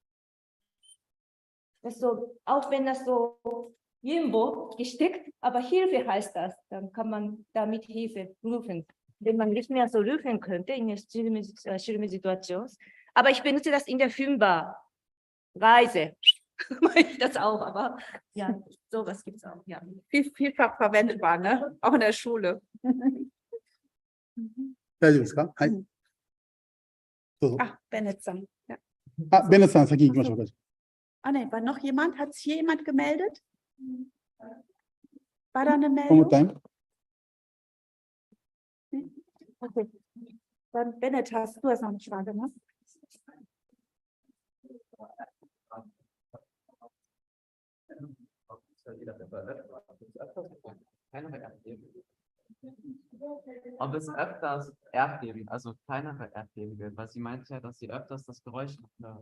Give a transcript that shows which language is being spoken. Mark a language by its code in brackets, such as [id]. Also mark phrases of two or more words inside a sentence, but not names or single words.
[de] So, auch wenn das so irgendwo gesteckt, aber Hilfe heißt das, dann kann man damit Hilfe rufen. Wenn man nicht mehr so rufen könnte in der schlimmen Situation. Aber ich benutze das in der Filmbar. Reise. Mache ich das auch, aber ja, sowas gibt es auch. Ja. Vielfach verwendbar, ne? Auch in der Schule. [ja] 大丈夫ですか？はい。どうぞ。 [de] Bennettさん。Ja. [ja] ベネットさん、先行きましょうか。 [de] Ne, war noch jemand? Hat sich hier jemand gemeldet? War da eine [en] One more [de] Meldung? [en] time. [de] Okay. Dann Bennett, hast du das noch nicht wahrgemacht? Ob es öfters Erdbeben, also kleinere Erdbeben gibt, weil sie meint ja, dass sie öfters das Geräusch hört.